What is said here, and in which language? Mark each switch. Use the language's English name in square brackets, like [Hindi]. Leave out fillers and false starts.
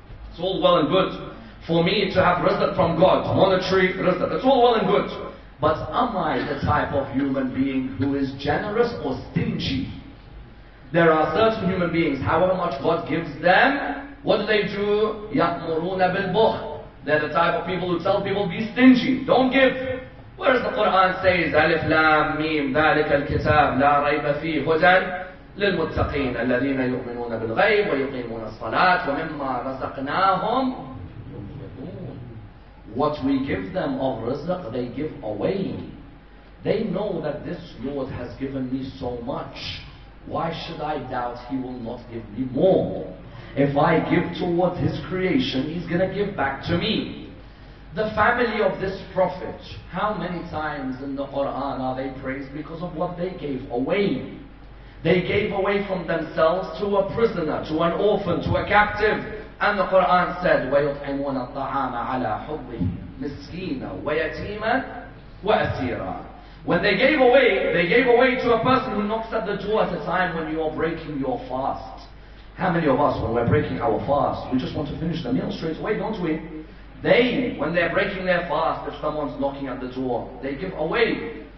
[English] It's all well and good for me to have rizq from God, monetary rizq. It's all well and good. But am I the type of human being who is generous or stingy? There are certain human beings, however much God gives them, what do? [Arabic] يَأْمُرُونَ بِالْبُخْلِ. [English] They're the type of people who tell people, be stingy, don't give. Whereas the Quran says, [Arabic] ألف لام ميم ذلك الكتاب لا ريب فيه هدى للمتقين الذين يؤمنون بالغيب ويقيمون الصلاة ومما رزقناهم ينفقون. [English] What we give them of rizq, they give away. They know that this Lord has given me so much. Why should I doubt He will not give me more? If I give towards His creation, He's going to give back to me. The family of this prophet, how many times in the Quran are they praised because of what they gave away? They gave away from themselves to a prisoner, to an orphan, to a captive. And the Quran said, [Arabic] وَيُطْعِمُونَ الطَّعَامَ عَلَى حُبِّهِ مِسْكِينًا وَيَتِيمًا وَأَسِيرًا. [English] When they gave away to a person who knocks at the door at a time when you are breaking your fast. How many of us, when we're breaking our fast, we just want to finish the meal straight away, don't we? They, when they're breaking their fast, if someone's knocking at the door, they give away.